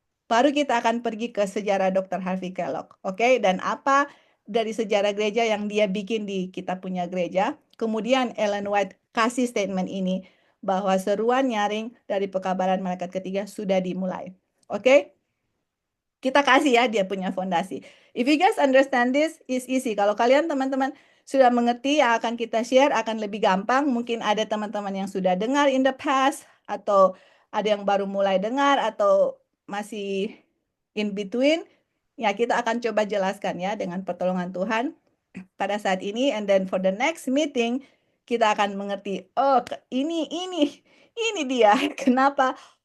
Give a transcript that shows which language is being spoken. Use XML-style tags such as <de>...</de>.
<id>Baru kita akan pergi ke sejarah Dr. Harvey Kellogg, oke? Dan apa dari sejarah gereja yang dia bikin di kita punya gereja. Kemudian Ellen White kasih statement ini bahwa seruan nyaring dari pekabaran malaikat ketiga sudah dimulai, oke? Kita kasih ya dia punya fondasi.</id> <en>If you guys understand this, is easy.</en> <id>Kalau kalian teman-teman sudah mengerti yang akan kita share akan lebih gampang. Mungkin ada teman-teman yang sudah dengar in the past, atau ada yang baru mulai dengar, atau masih in between. Ya, kita akan coba jelaskan ya dengan pertolongan Tuhan pada saat ini. And then for the next meeting, kita akan mengerti, oh ini dia kenapa.</id>